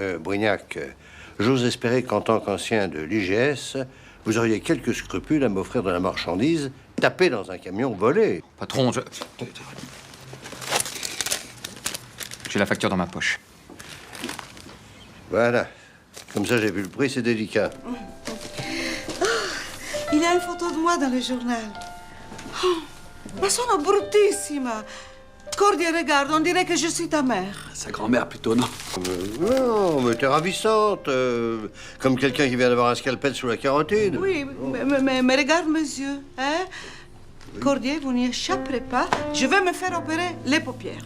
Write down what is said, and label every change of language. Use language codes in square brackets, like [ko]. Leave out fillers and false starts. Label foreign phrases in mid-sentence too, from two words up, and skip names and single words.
[fr] Dites donc, Brignac, j'ose espérer qu'en tant qu'ancien de l'IGS, vous auriez quelques scrupules à m'offrir de la marchandise tapée dans un camion volé. Patron, j'ai la facture dans ma poche. Voilà. Comme ça, j'ai vu le prix, c'est délicat. Il y a une photo de moi dans le journal. [it] Oh, ma sono bruttissima. [fr] Cordier, regarde, on dirait que je suis ta mère. Sa grand-mère plutôt, non? Non, mais t'es ravissante. Comme quelqu'un qui vient d'avoir un scalpel sous la carotide. Oui, mais regarde mes yeux, hein? Cordier, vous n'y échapperez pas. Je vais me faire opérer les paupières.